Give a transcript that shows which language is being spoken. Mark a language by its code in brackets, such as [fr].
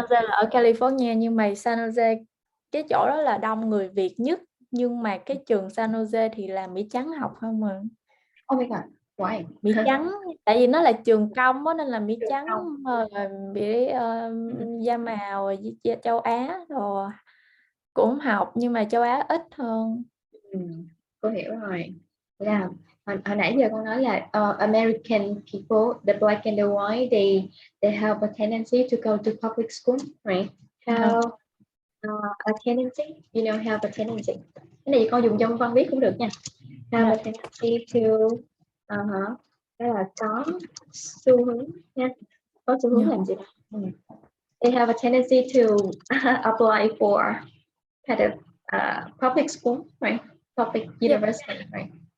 [vi] Jose là ở California, nhưng mà San Jose cái chỗ đó là đông người Việt nhất, nhưng mà cái trường San Jose thì là Mỹ trắng học không mà. [en] Oh my God, why? [vi] Mỹ trắng, tại vì nó là trường công á, nên là Mỹ Trường trắng công. bị da màu châu Á rồi cũng học, nhưng mà châu Á ít hơn. Cô hiểu rồi. Là hồi nãy giờ con nói là [en] American people, the black and the white, they have a tendency to go to public school, right? Have a tendency, you know, have a tendency. [vi] Cái này con dùng trong văn viết cũng được nha. [en] Have a tendency to, [vi] đó là có xu hướng nha. Có xu hướng làm gì đó. [en] They have a tendency to apply for kind of public school, right? Public university, right?